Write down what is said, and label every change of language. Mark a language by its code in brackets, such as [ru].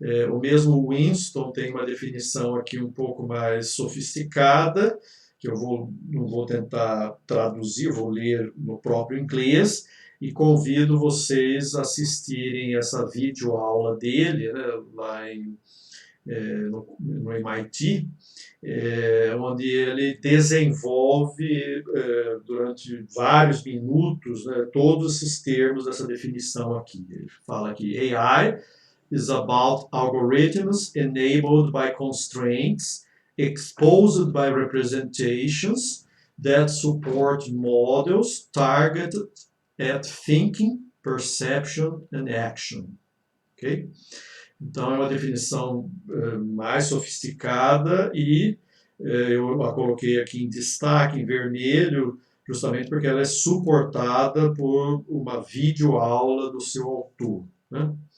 [pt] O mesmo Winston tem uma definição aqui um pouco mais sofisticada, que não vou tentar traduzir, vou ler no próprio inglês, e convido vocês a assistirem essa videoaula dele, né, lá no MIT, onde ele desenvolve durante vários minutos, né, todos esses termos dessa definição aqui. Ele fala que [en] AI is about algorithms enabled by constraints, exposed by representations that support models targeted at thinking, perception and action. Okay? [pt] Então, é uma definição mais sofisticada e eu a coloquei aqui em destaque, em vermelho, justamente porque ela é suportada por uma videoaula do seu autor, né?